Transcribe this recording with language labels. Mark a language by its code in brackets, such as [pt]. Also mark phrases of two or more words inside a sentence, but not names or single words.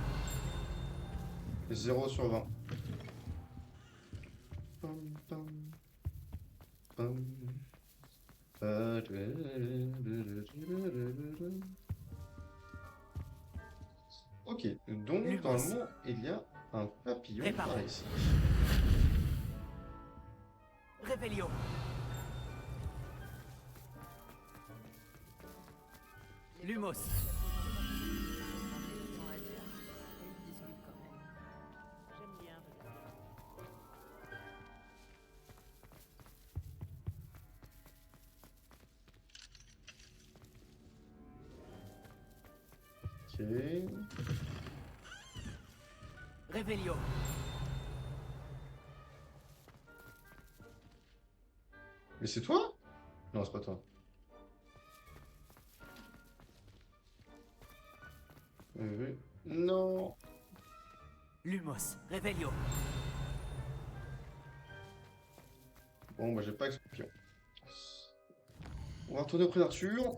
[fr] 0 sur 20. Pam, pam. Ok, donc Lumos. normalement il y a un papillon Réparo. par ici. Revelio. Lumos. J'aime bien regarder. Ok. Revelio. Mais c'est toi? Non, c'est pas toi. Non. Lumos. Revelio. Bon, bah j'ai pas expion. On va retourner auprès d'Arthur.